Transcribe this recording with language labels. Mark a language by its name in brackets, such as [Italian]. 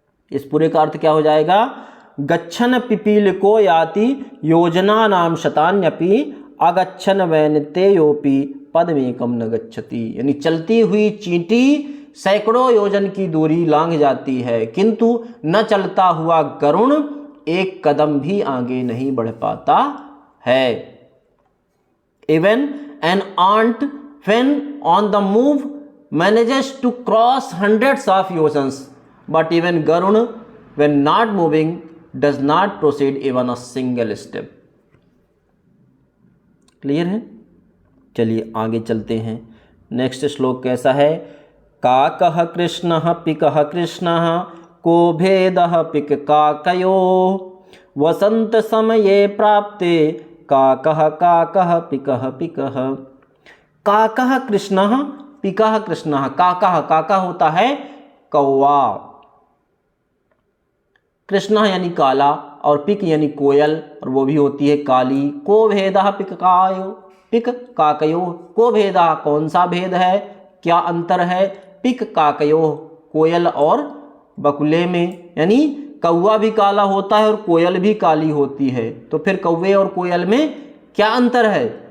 [Hindi] इस पूरे का अर्थ क्या हो जाएगा? [Sanskrit] गच्छन् पिपीलिको याति योजना नाम शतान्यपि अगच्छन् वैनतेयोऽपि पदमेकम न गच्छति, [Hindi] यानी चलती हुई चींटी सैकड़ों योजन की दूरी लांघ जाती है, किंतु न चलता हुआ गरुण एक कदम भी आगे नहीं बढ़ पाता है। [English] Even an ant when on the move manages to cross hundreds of oceans, but even Garuna when not moving does not proceed even a single step. [Hindi] Clear है? चलिए आगे चलते हैं। नेक्स्ट श्लोक कैसा है? [Sanskrit] काकः कृष्णः पिकः कृष्णः को भेदः पिक काकयो वसंत समये प्राप्ते काकः काकः पिकः पिकः। काकः कृष्णः पिकः कृष्णः, [Hindi] काकः, काका होता है कौवा, कृष्णः यानी काला, और पिक यानी कोयल, और वो भी होती है काली। [Sanskrit] को भेदः पिक कायो, पिक काकयो, को भेदः [Hindi] कौन सा भेद है, क्या अंतर है, पिक काकयो कोयल और बकुले में, यानी कौवा भी काला होता है और कोयल भी काली होती है, तो फिर कौवे और कोयल में क्या अंतर है?